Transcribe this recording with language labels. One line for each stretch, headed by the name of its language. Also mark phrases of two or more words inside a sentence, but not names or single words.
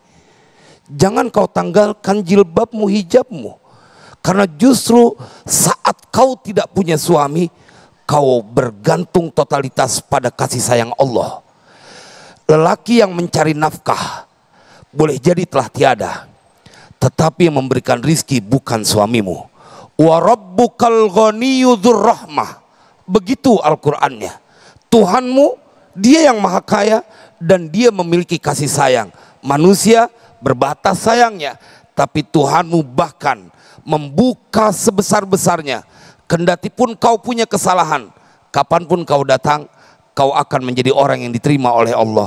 Indonesian: Jangan kau tanggalkan jilbabmu, hijabmu, karena justru saat kau tidak punya suami, kau bergantung totalitas pada kasih sayang Allah. Lelaki yang mencari nafkah boleh jadi telah tiada, tetapi yang memberikan rizki bukan suamimu.
Arabic: وربك الغني ذو الرحمة.
Indonesian: Begitu Al-Qur'annya. Tuhanmu, dia yang maha kaya dan dia memiliki kasih sayang. Manusia berbatas sayangnya, tapi Tuhanmu bahkan membuka sebesar-besarnya. Kendati pun kau punya kesalahan, kapanpun kau datang, kau akan menjadi orang yang diterima oleh Allah.